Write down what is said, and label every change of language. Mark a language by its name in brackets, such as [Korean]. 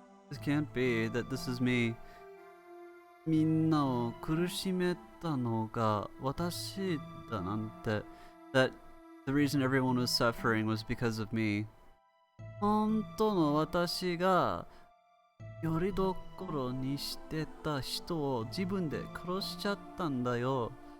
[English] This can't be that this is me. [Japanese] みんなを苦しめたのが私だなんて。 [English] That the reason everyone was suffering was because of me. [Japanese] 本当の私がよりどころにしてた人を自分で殺しちゃったんだよ。